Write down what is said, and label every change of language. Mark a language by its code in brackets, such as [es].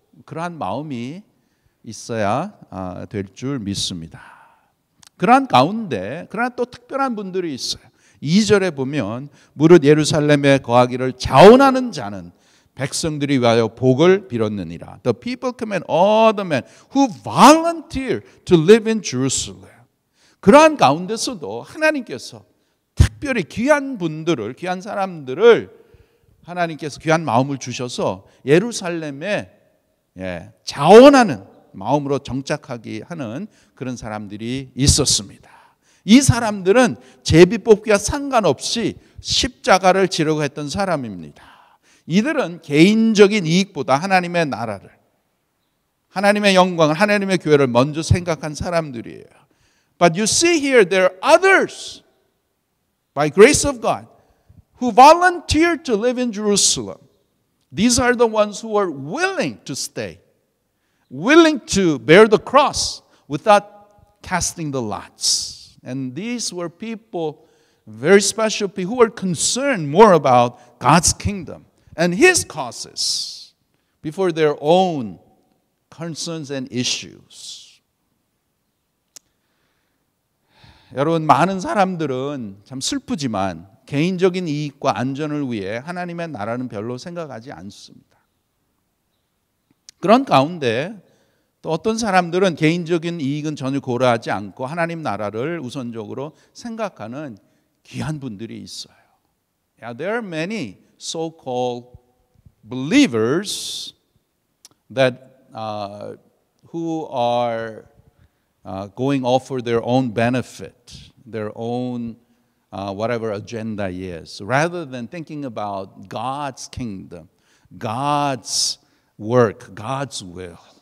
[ko] 그러한 마음이 있어야 될 줄 믿습니다. 그러한 가운데 그러나 또 특별한 분들이 있어요. 2절에 보면 무릇 예루살렘에 거하기를 자원하는 자는 백성들이 위하여 복을 빌었느니라. [en] The people command all the men who volunteer to live in Jerusalem. [ko] 그러한 가운데서도 하나님께서 특별히 귀한 분들을, 귀한 사람들을 하나님께서 귀한 마음을 주셔서 예루살렘에 자원하는 마음으로 정착하게 하는 그런 사람들이 있었습니다. 이 사람들은 제비뽑기와 상관없이 십자가를 지려고 했던 사람입니다. 이들은 개인적인 이익보다 하나님의 나라를, 하나님의 영광을, 하나님의 교회를 먼저 생각한 사람들이에요. [en] But you see here there are others by grace of God who volunteered to live in Jerusalem. These are the ones who are willing to stay, willing to bear the cross without casting the lots. And these were people, very special people, who were concerned more about God's kingdom and His causes before their own concerns and issues. [ko] 여러분, 많은 사람들은 참 슬프지만 개인적인 이익과 안전을 위해 하나님의 나라는 별로 생각하지 않습니다. 그런 가운데 또 어떤 사람들은 개인적인 이익은 전혀 고려하지 않고 하나님 나라를 우선적으로 생각하는 귀한 분들이 있어요. [en] Yeah, there are many so-called believers that who are going off for their own benefit, their own whatever agenda is, rather than thinking about God's kingdom, God's work, God's will.